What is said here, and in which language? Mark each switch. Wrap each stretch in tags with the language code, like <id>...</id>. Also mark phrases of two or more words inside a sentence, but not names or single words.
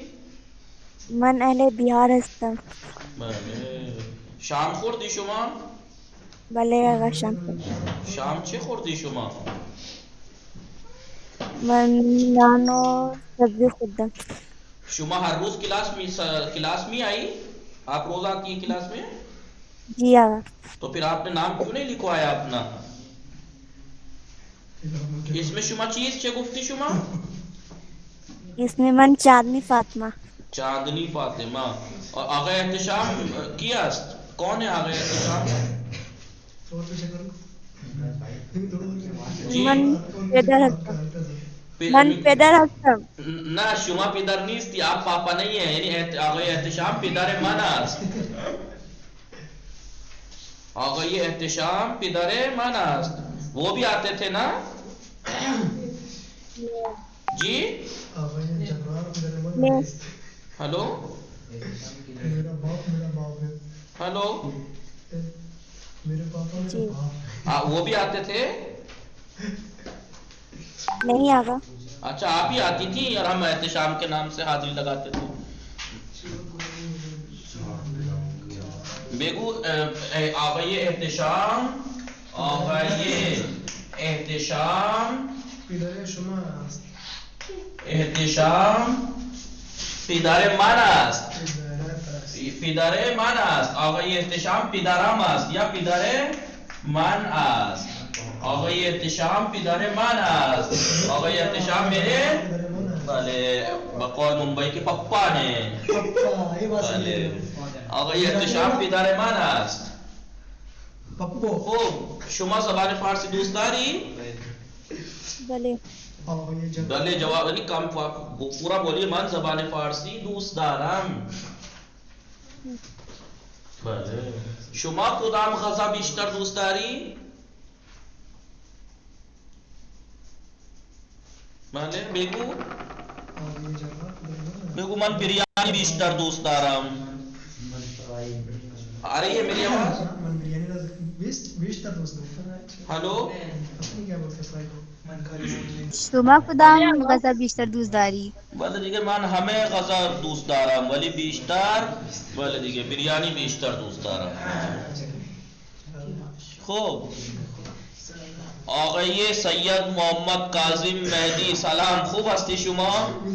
<fa>من اهل بیهار هستم. بله شام خوردی شما؟ بله آقا شام خوردم. شام چه خوردی شما؟ من نان و سبزی خوردم.</fa> <ur>شما ہر روز کلاس میں آئی؟ آپ روز آتی ہیں کلاس میں؟ جی آقا. تو پھر آپ نے نام کیوں نہیں لکھوایا اپنا؟ اس میں</ur> <fa>شما چیز چه گفتی شما؟ اسم من چاندنی فاطمه. چاندنی فاطمه. اور آقای احتشام کی است؟</fa> <ur>کون ہے آگے احتشام؟ اور پیچھے کرو جی</ur> <fa>من پیدر حسن من پیدر حسن نہ شما پدر نیستی،</fa> <ur>آپ پاپا نہیں ہیں،</ur> <fa>یعنی آقای احتشام پدر من است. آقای احتشام پدر من است.</fa> <ur>وہ بھی آتے تھے نا جی؟</ur> <fa>آقای جبران میرے من</fa> <ur>نہیں.</ur> <fa>نیست. ہلو</fa> <ur>میرا باپ ہے. ہلو میرے پاپا جی. میرے باپ. وہ بھی آتے تھے؟ نہیں آگا. اچھا آپ ہی آتی تھی اور ہم احتشام کے نام سے حاضری لگاتے تھے.</ur> <fa>بگو آقای احتشام، آقای احتشام پدر شما است. احتشام پدر من است. پدر من است. آقای احتشام پدرم است یا پدر من است. آقای احتشام پدر من است.</fa> <ur>آقای احتشام میرے بله بقول ممبئی کے پپا نے.</ur> <fa>بله آقای احتشام پدر من است. پپو. خوب شما زبان فارسی دوست داری؟ بلے. بله جواب یعنی</fa> <ur>کم پورا بولیے</ur> <fa>من زبان فارسی دوست دارم. بله شما کدام غذا بیشتر دوست داری؟ بله بگو. بگو من بریانی بیشتر دوست دارم.</fa> <ur>آ رہی ہے میری آواز؟</ur> <fa>بیشتر دوست دارم. ہلو شما کدام غذا بیشتر دوست داری؟ بله دیگه من همه غذا دوست دارم ولی بیشتر بله دیگه بریانی بیشتر دوست دارم. خوب آقای سید محمد کاظم مهدی سلام، خوب هستی شما؟</fa>